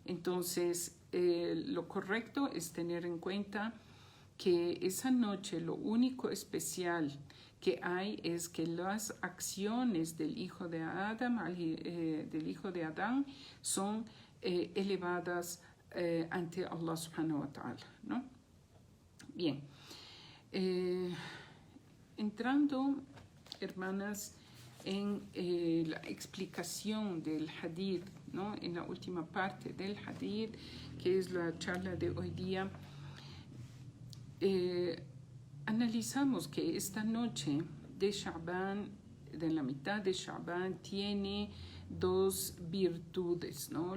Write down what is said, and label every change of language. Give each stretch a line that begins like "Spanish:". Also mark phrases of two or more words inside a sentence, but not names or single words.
Spanish: Entonces, lo correcto es tener en cuenta que esa noche lo único especial que hay es que las acciones del hijo de Adán son elevadas ante Allah
Arabic: سبحانه وتعالى,
Spanish: ¿no? Bien, entrando, hermanas, en la explicación del hadith, ¿no? En la última parte del hadith, que es la charla de hoy día, analizamos que esta noche de Sha'ban, de la mitad de Sha'ban, tiene dos virtudes, ¿no?